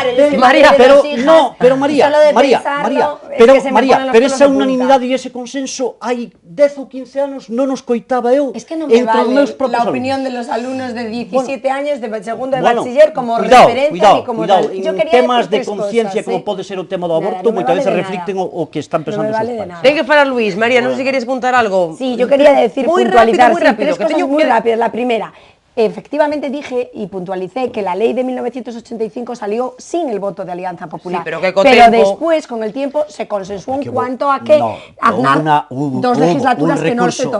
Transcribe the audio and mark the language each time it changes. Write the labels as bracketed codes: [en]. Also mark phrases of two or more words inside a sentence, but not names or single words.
[gl] María, pero esa unanimidade e ese consenso hai 10 ou 15 anos non nos coitaba eu entre os meus propios alumnos. [es] La opinión de los alumnos de 17 años de segundo de bachiller como referencia y como tal. [gl] En temas de conciencia como pode ser o tema do aborto, moitas veces reflicten o que están pensando os pais. Ten que falar Luis. María, non sei se queres apuntar algo. [es] Sí, yo quería decir, puntualizar tres cosas muy rápidas. La primera, efectivamente dije y puntualicé que la ley de 1985 salió sin el voto de Alianza Popular, sí, pero después, con el tiempo, se consensuó en cuanto a que Aznar, dos legislaturas que no se tocó.